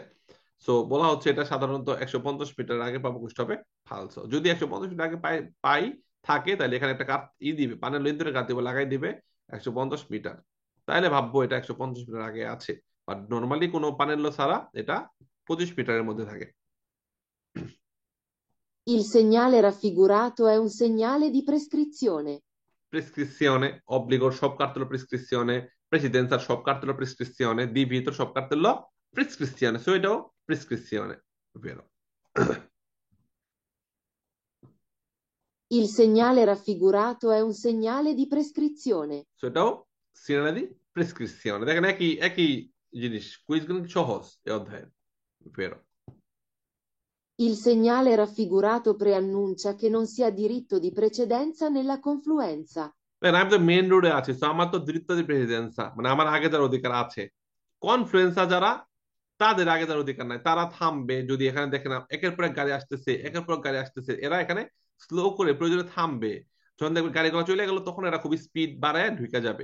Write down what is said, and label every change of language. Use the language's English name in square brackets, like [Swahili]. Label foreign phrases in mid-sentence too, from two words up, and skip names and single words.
[Bangla] সো বলা হচ্ছে এটা সাধারণত 150 মিটার আগে পাবো, কুষ্ট হবে ফালসো। যদি 150 মিটার আগে পাই থাকে, তাহলে এখানে একটা কাট দিবে, পানের লেন্থের কাট দিবে, লাগাই দিবে 150 মিটার, তাহলে ভাববো এটা 150 মিটার আগে আছে। বাট নর্মালি কোনো পানের লো ছাড়া এটা 25 মিটারের মধ্যে থাকে। [Italian] Il segnale raffigurato è un segnale di prescrizione. [Bangla] প্রেসক্রিপশনে, অব্লিগোর সব কার্তেলো প্রেসক্রিপশনে, প্রেসিডেন্সার সব কার্তেলো প্রেসক্রিপশনে, দি ভিতর সব কার্তেলো প্রেসক্রিপশনে। সো এটাও প্রেসক্রিপশনে vero. [Italian] Il segnale raffigurato è un segnale di prescrizione. [Bangla] সো এটাও [Italian] segnale di prescrizione. [Bangla] দেখেন একই একই জিনিস, কুইজ কিন্তু সহজ এই অধ্যায়ে vero. [Italian] Il segnale raffigurato preannuncia che non si ha diritto di precedenza nella confluenza. [Bangla] দেখেন আমি তো মেইন রোডে আছি, তো আমার তো দ্বিতীয় প্রেসিডেন্সা, মানে আমার আগে যার অধিকার আছে। কনফ্লুয়েন্সা যারা, তাদের আগে যার অধিকার নাই, তারা থামবে যদি এখানে দেখেন একের পর এক গাড়ি আসতেছে, একের পর এক গাড়ি আসতেছে, এরা এখানে স্লো করে প্রয়োজনে থামবে। যখন দেখবে গাড়িগুলো চলে গেল, তখন এরা খুব স্পিড বাড়ায় ঢুকে যাবে।